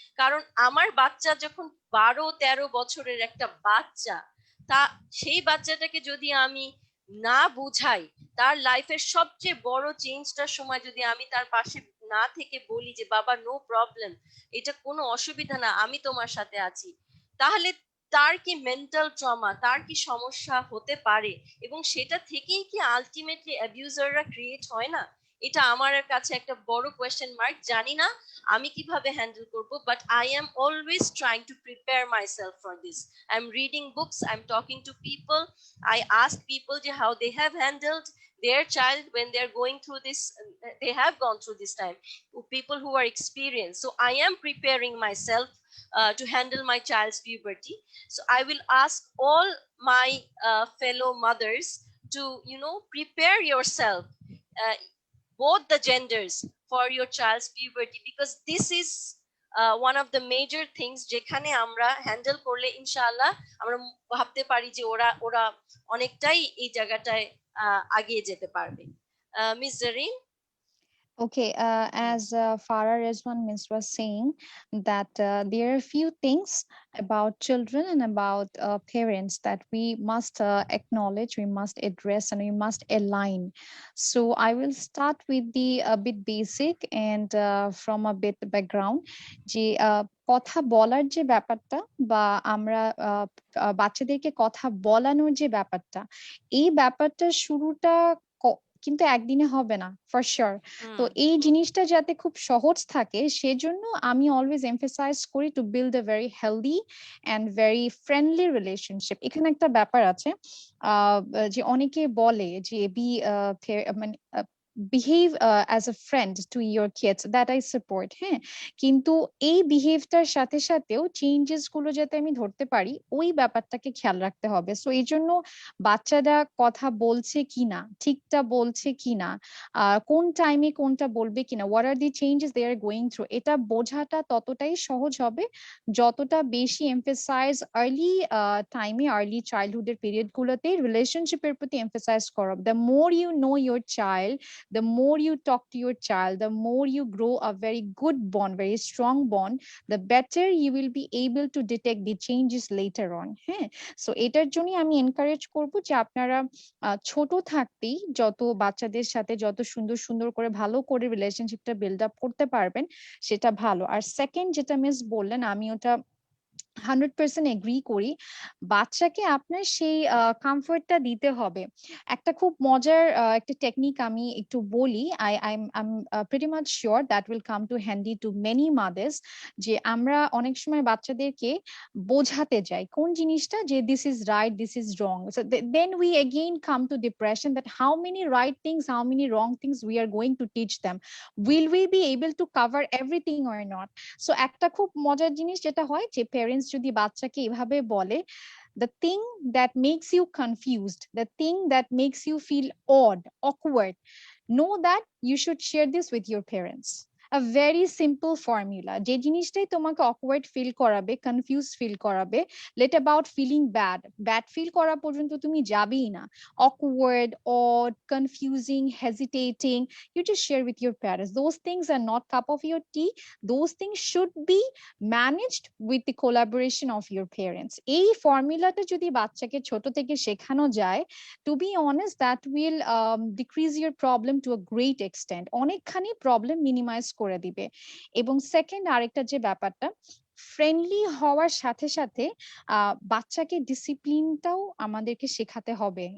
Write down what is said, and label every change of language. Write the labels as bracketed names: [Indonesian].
[Bangla] কারণ আমার বাচ্চা যখন 12-13 বছরের একটা বাচ্চা, তা সেই বাচ্চাটাকে যদি আমি না বুঝাই, তার লাইফের সবচেয়ে বড় চেঞ্জটার সময় যদি আমি তার পাশে না থেকে বলি যে বাবা নো প্রবলেম, এটা কোনো অসুবিধা না, আমি তোমার সাথে আছি, তাহলে তার কি মেন্টাল ট্রমা, তার কি সমস্যা হতে পারে, এবং সেটা থেকেই কি আলটিমেটলি অ্যাবিউজাররা ক্রিয়েট হয় না? এটা আমার কাছে একটা বড় কোয়েশ্চেন মার্ক। জানি না আমি কিভাবে হ্যান্ডেল করব, [English] But I am always trying to prepare myself for this. I am reading books, I am talking to people, I ask people how they have handled their child when they are going through this, they have gone through this time, people who are experienced. So I am preparing myself to handle my child's puberty. So I will ask all my fellow mothers to, prepare yourself, uh, both the genders, for your child's puberty, because this is one of the major things [Bangla] যেখানে আমরা handle করলে ইনশাআল্লাহ আমরা ভাবতে পারি যে ওরা ওরা অনেকটাই এই জায়গাটায় আগিয়ে যেতে পারবে। Miss Zarin. [English] Okay, as Farah Rezwan Miss was saying, that there are a few things about children and about parents that we must acknowledge, we must address, and we must align. So I will start with the a bit basic and from a bit background. [Bangla] যে কথা বলার যে ব্যাপারটা বা আমরা বাচ্চাদেরকে কথা বলানোর যে ব্যাপারটা, এই ব্যাপারটা শুরুটা কিন্তু একদিনে হবে না ফর শিওর। তো এই জিনিসটা যাতে খুব সহজ থাকে সেজন্য আমি অলওয়েজ এমফেসাইজ করি [English] To build a very healthy and very friendly relationship. [Bangla] এখানে একটা ব্যাপার আছে যে অনেকে বলে যে মানে [English] behave as a friend to your kids, that I support, [Bangla] হ্যাঁ, কিন্তু এই বিহেভটার সাথে সাথেও চেঞ্জেস গুলো যাতে আমি ধরতে পারি ওই ব্যাপারটাকে খেয়াল রাখতে হবে। সো এই জন্য বাচ্চারা কথা বলছে কিনা, ঠিকটা বলছে কিনা, কোন টাইমে কোনটা বলবে কিনা, [English] what are the changes they are going through, [Bangla] এটা বোঝাটা ততটাই সহজ হবে যতটা বেশি এমফেসাইজ আর্লি টাইমে, আর্লি চাইল্ডহুডের পিরিয়ড গুলোতে রিলেশনশিপের প্রতি এমফেসাইজ করো। [English] The more you know your child, the more you talk to your child, the more you grow a very good bond, very strong bond, the better you will be able to detect the changes later on, হ্যাঁ। [Bangla] So এটার জন্য আমি encourage করব যে আপনারা ছোট থাকতেই যত বাচ্চাদের সাথে যত সুন্দর সুন্দর করে ভালো করে রিলেশনশিপটা বিল্ড আপ করতে পারবেন সেটা ভালো। আর সেকেন্ড যেটা মিস বললেন আমি ওটা 100% এগ্রি করি, বাচ্চাকে আপনার সেই কমফর্টটা দিতে হবে। একটা খুব মজার একটা টেকনিক আমি একটু বলি, [English] I am pretty much sure that will come to handy to many mothers, [Bangla] যে আমরা অনেক সময় বাচ্চাদেরকে বোঝাতে যাই কোন জিনিসটা, যে [English] This is right, this is wrong, so then we again come to depression that how many right things, how many wrong things we are going to teach them, will we be able to cover everything or not. [Bangla] So একটা খুব মজার জিনিস যেটা হয় যে parents যদি বাচ্চাকে এভাবে বলে, [English] the thing that makes you confused, the thing that makes you feel odd, awkward, know that you should share this with your parents. A very simple formula, [Bangla] যে জিনিসটাই তোমাকে [English] awkward feel করাবে, confused feel করাবে, let about feeling bad feel করা [Bangla] পর্যন্ত তুমি যাবেই না, [English] awkward, odd, confusing, hesitating, you just share with your parents. Those things are not cup of your tea, those things should be managed with the collaboration of your parents. [Bangla] এই ফর্মুলাটা যদি বাচ্চাকে ছোট থেকে শেখানো যায়, [English] to be honest, that will decrease your problem to a great extent, [Bangla] অনেকখানি problem minimise করে দিবে। এবং সেকেন্ড আরেকটা যে ব্যাপারটা, ফ্রেন্ডলি হওয়ার সাথে সাথে বাচ্চাকে ডিসিপ্লিনটাও আমাদেরকে শেখাতে হবে।